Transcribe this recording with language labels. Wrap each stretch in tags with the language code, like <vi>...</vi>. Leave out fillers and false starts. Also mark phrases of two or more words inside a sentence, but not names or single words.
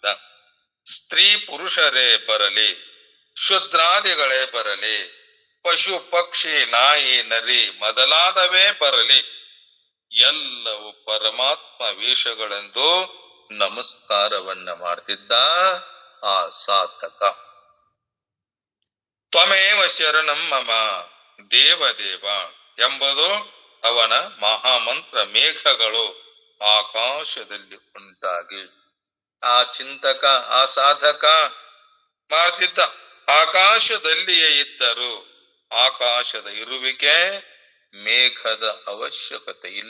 <kn>ಸ್ತ್ರೀ ಪುರುಷರೇ ಬರಲಿ, ಶುದ್ರಾದಿಗಳೇ ಬರಲಿ, ಪಶು ಪಕ್ಷಿ ನಾಯಿ ನರಿ ಮೊದಲಾದವೇ ಬರಲಿ, ಎಲ್ಲವೂ ಪರಮಾತ್ಮ ವೇಷಗಳೆಂದು ನಮಸ್ಕಾರವನ್ನ ಮಾಡ್ತಿದ್ದ ಆ ಸಾಧಕ.</kn> <sa>ತ್ವಮೇವ ಶರಣಂ ಮಮ ದೇವದೇವ</sa> <kn>ಎಂಬುದು ಅವನ ಮಹಾಮಂತ್ರ. ಮೇಘಗಳು ಆಕಾಶದಲ್ಲಿ ಉಂಟಾಗಿ ಆ ಚಿಂತಕ, ಆ ಸಾಧಕ ಮಾಡ್ತಿದ್ದ. ಆಕಾಶದಲ್ಲಿಯೇ ಇದ್ದರು ಆಕಾಶದ ಇರುವಿಕೆ, ಮೇಘದ ಅವಶ್ಯಕತೆ ಇಲ್ಲ.</kn>